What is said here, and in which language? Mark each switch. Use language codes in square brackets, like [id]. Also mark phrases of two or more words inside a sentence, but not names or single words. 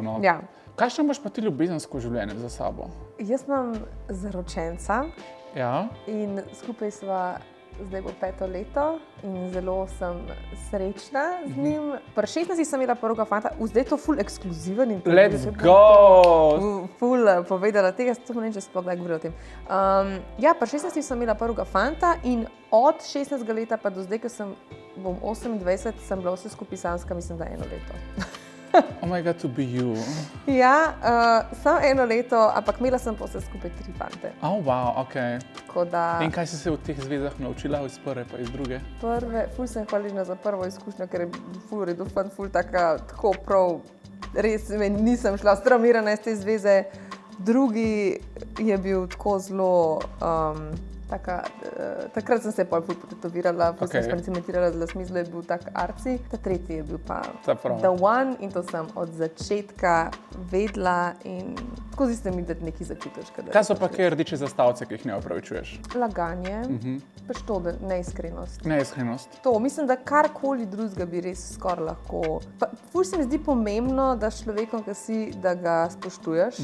[sl] No. Ja. Kakšno imaš pa ti ljubezensko življenje za sabo? Jaz imam zaročenca in skupaj sva zdaj bo 5. leto in zelo sem srečna z njim. Pri 16 sem imela prvega fanta, zdaj je to ful ekskluziven in [en] let's go! [sl] Ful povedala tega, to ne vem, če sploh kdaj govorila o tem. Pri 16 sem imela prvega fanta in od 16. leta pa do zdaj, ko bom 28, sem bila vse skupaj samska, mislim, da 1 leto. [en] Oh my God, to be you. [sl] Ja, samo 1 leto, ampak imela sem pa vse skupaj 3 fante. [en] Oh, wow, ok. [sl] Da, in kaj si se v teh zvezah naučila, iz prve pa iz druge? Ful sem hvaležna za prvo izkušnjo, ker je ful redu fant, ful tako prav, res nisem šla straumirana iz te zveze. Drugi je bil tako zelo, takrat sem se pol ful potetovirala, ful sem cementirala z lasmi, zelo je bil tak arci. Ta tretji je bil pa [en] the one [sl] in to sem od začetka vedela in skozi se mi dati nekaj začutiš. Kaj so pa kaj rdeče zastavice, ki jih ne opravičuješ? Laganje, pač to, neiskrenost. Neiskrenost. To, mislim, da karkoli drugega bi res skoraj lahko. Ful se mi zdi pomembno, da s človekom, ki si, da ga spoštuješ.